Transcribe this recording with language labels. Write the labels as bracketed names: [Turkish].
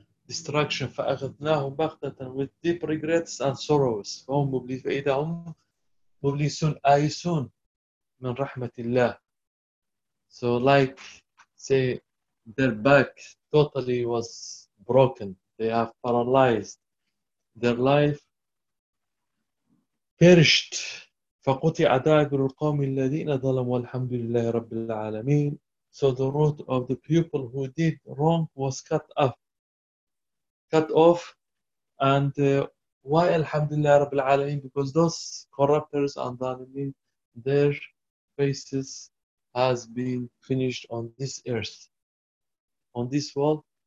[English] destruction [Arabic] فأخذناهم بغتة [English] with deep regrets and sorrows [Arabic] فهم مبلسون آيسون من رحمة الله. [English] So like say their back totally was broken, they have paralyzed, their life perished. [Arabic] فقطع دابر القوم الذين ظلموا الحمد لله رب العالمين. [English] So the root of the people who did wrong was cut off. And why [Arabic] Alhamdulillah Rabbil Alameen? [English] Because those corruptors and Zalimeen, their faces has been finished on this earth, on this world.